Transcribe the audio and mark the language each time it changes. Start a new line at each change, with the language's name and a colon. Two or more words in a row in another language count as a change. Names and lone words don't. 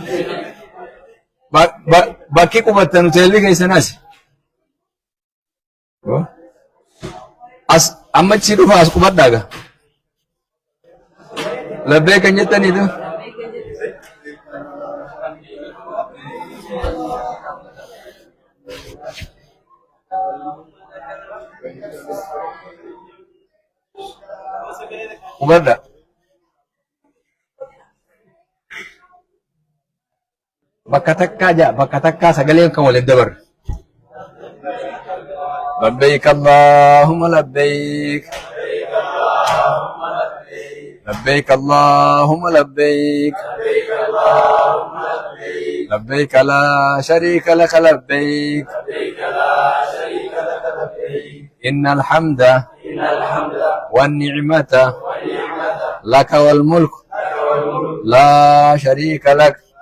Oromo: bakki qubattan hoteelli keessanaas as amma achi dhufa as qubadhaa gaa labbeeka hin jettaniitu qubadhaa bakka takkaa sagaleen kan waliin dabarre
Arabic: لبيك اللهم لبيك لبيك اللهم لبيك لبيك لا شريك لك لبيك إن الحمد والنعمة لك والملك لا شريك لك